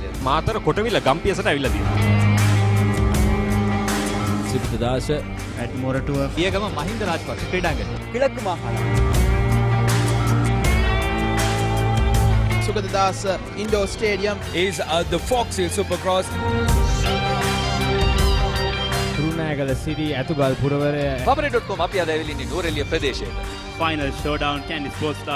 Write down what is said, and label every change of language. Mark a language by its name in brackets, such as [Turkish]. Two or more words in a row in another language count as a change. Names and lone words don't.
[Sinhala] මාතර කොටවිල ගම්පියසට ඇවිල්ලා තියෙනවා. සිද්ධාස ඇඩ්මොරටුව පියගම මහින්ද රාජපක්ෂ ක්‍රීඩාංගණය [Tamil] கிழக்கு மாகாணம் [Sinhala] සුගතදාස indoor stadium [English] is the Fox Hill Supercross. [Sinhala] කුරුණෑගල සිටි ඇතුගල් පුරවරය Papare.com අපි අද ඇවිල්ලා ඉන්නේ නුවරඑළිය ප්‍රදේශයේ. ෆයිනල් ෂෝඩවුන් කැන්ඩි ස්පෝර්ට්ස් ක්ලබ්